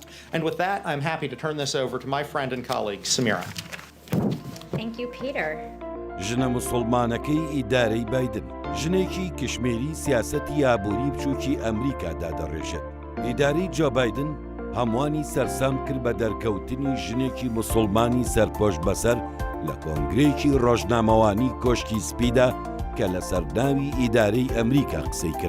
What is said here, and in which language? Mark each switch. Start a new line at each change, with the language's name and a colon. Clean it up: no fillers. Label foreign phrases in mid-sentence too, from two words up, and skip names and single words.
English: And with that, I'm happy to turn this over to my friend and colleague, Samira. Thank you, Peter.
Central Kurdish: ژنە موسڵمانەکەی ئیدارەی بایدن ژنێکی کشمیری سیاسەتی ئابوری بچووکی ئەمریکادا دەڕێژێت. ئیدارەی جۆ بایدن هەمووانی سەرسام کرد بە دەرکەوتنی ژنێکی موسڵمانی سەرپۆش بەسەر لە کۆنگرێکی ڕۆژنامەوانی کۆشکی سپیدا کە لە سەرداوی ئیدارەی ئەمریکا قسەی کرد.